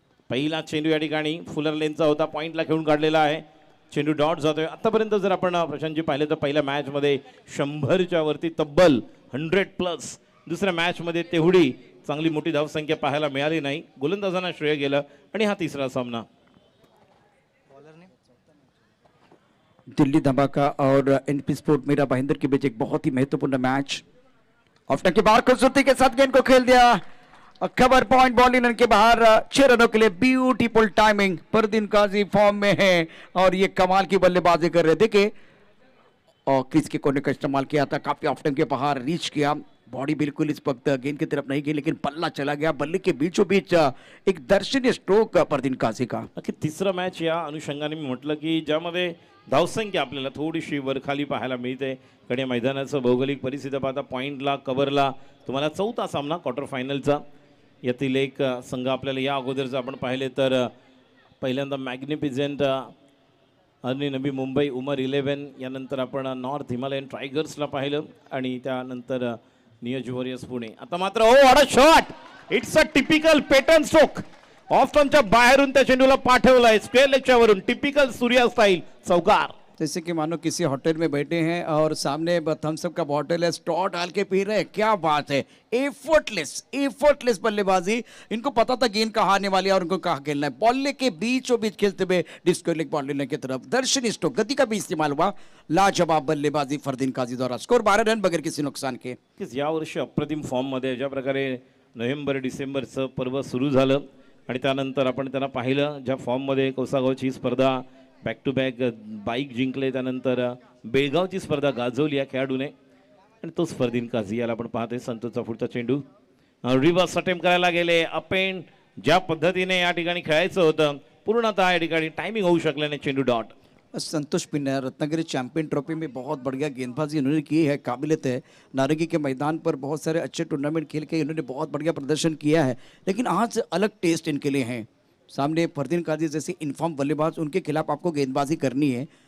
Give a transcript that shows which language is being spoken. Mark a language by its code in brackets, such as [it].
[mr] पहिला चेंडू या ठिकाणी फुलर लेनचा होता, पॉइंटला खेळून काढलेला आहे, चेंडू डॉट जातोय। आतापर्यंत जर आपण प्रशांतजी पाहिले तर पहिल्या मॅच मध्ये 100च्या वरती तब्बल 100+, दुसऱ्या मॅच मध्ये तेवढी चांगली मोठी धावसंख्या पाहायला मिळाली नाही, गोलंदाजांना श्रेय गेलं आणि हा तिसरा सामना। [hi] दिल्ली धमाका और एनपी स्पोर्ट मीरा भाईंदर के बीच एक बहुत ही महत्वपूर्ण मैच। ऑफ के बाहर खूबसूरती के साथ गेंद को खेल दिया, कवर पॉइंट, बॉलिंग के बाहर 6 रनों के लिए ब्यूटीफुल टाइमिंग। फरदीन काजी फॉर्म में है और ये कमाल की बल्लेबाजी कर रहे, देखे और क्रीज के कोने का इस्तेमाल किया था, काफी ऑफ टाइम के बाहर रीच किया, बॉडी बिल्कुल इस वक्त गेंद की तरफ नहीं गई लेकिन पल्ला चला गया, बल्ले के बीचों बीच एक दर्शनीय स्ट्रोक फरदीन काजी का। [mr] तिसरा मॅच या अनुषंगाने मी म्हटलं की ज्यामध्ये धावसंख्या आपल्याला थोडीशी वरखाली पाहायला मिळते। कडे मैदानाचं भौगोलिक परिस्थिती पाहता पॉइंटला कव्हरला तुम्हाला चौथा सामना क्वार्टर फायनलचा, यातील एक संघ आपल्याला या अगोदर जर आपण पाहिले तर पहिल्यांदा मॅग्निफिसेंट आणि नवी मुंबई उमर 11, यानंतर आपण नॉर्थ हिमालयन टायगर्सला पाहिलं आणि त्यानंतर नियोज वॉरियर्स पुणे। आता मात्र [en] oh what a shot, it's a typical pattern stroke, [mr] of स्टंपच्या बाहेरून त्या चेंडूला पाठवलाय स्क्वेअर लेगच्या वरून, टिपिकल सूर्या स्टाईल चौकार। [hi] जैसे कि मानो किसी होटल में बैठे हैं और सामने थम्स अप का बॉटल है, स्ट्रॉ डाल के पी रहे हैं, क्या बात है। एफर्टलेस बल्लेबाजी, इनको पता था गेंद कहाँ आने वाली है और उनको कहाँ खेलना है, बॉल के बीचों बीच खेलते हुए डिस्क्वेयर लेग बॉल लेने की तरफ दर्शनीय स्ट्रोक, गति का भी इस्तेमाल हुआ, लाजवाब बल्लेबाजी फरदीन काजी द्वारा। स्कोर 12 रन बगैर किसी नुकसान के। [mr] या वर्षी अप्रतिम फॉर्म मध्ये ज्या प्रकारे नोव्हेंबर डिसेंबरचं पर्व सुरू झालं आणि त्यानंतर आपण त्यांना पाहिलं ज्या फॉर्म मध्ये कोसागावची स्पर्धा बॅक टू बॅक बाईक जिंकले, त्यानंतर बेळगावची स्पर्धा गाजवली या खेळाडूने आणि तोच फरदीन काझी। याला आपण पाहतोय संतोषचा पुढचा चेंडू रिव्हर्स अटेम्प्ट करायला गेले, अपेंड ज्या पद्धतीने या ठिकाणी खेळायचं होतं पूर्णतः या ठिकाणी टाइमिंग होऊ शकले नाही, चेंडू dot. [hi] संतोष पिन्ना रत्नागिरी चैंपियन ट्रॉफी में बहुत बढ़िया गेंदबाजी इन्होंने की है, काबिलियत है। नारंगी के मैदान पर बहुत सारे अच्छे टूर्नामेंट खेल के इन्होंने बहुत बढ़िया प्रदर्शन किया है, लेकिन आज अलग टेस्ट इनके लिए हैं। सामने फरदीन काजी जैसे इनफॉर्म बल्लेबाज, उनके खिलाफ आपको गेंदबाजी करनी है।